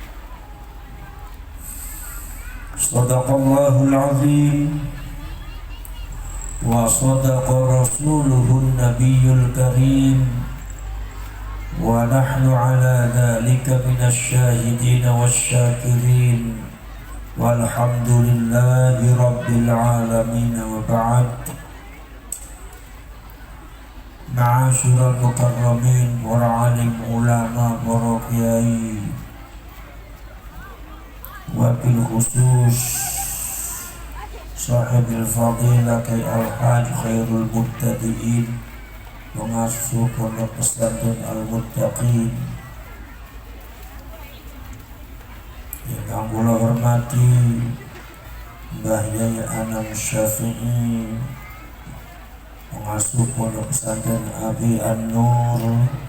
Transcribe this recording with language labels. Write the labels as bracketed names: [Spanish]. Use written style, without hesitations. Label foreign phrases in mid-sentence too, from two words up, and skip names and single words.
[Arabic] صدق الله العظيم وصدق رسوله النبي الكريم ونحن على ذلك من الشاهدين والشاكرين والحمد لله رب العالمين وبعد. معاشر المكرمين, [Indonesian] para alim ulama, para kiai, [Arabic] وبالخصوص صاحب الفضيلة [Indonesian] Kiai Al-Haj Khairul Muttadiin, pengasuh pondok pesantren Al-Muttaqin, yang kula hormati Mbah Yai Anam Syafi'i, pengasuh pondok pesantren Abi An-Nur,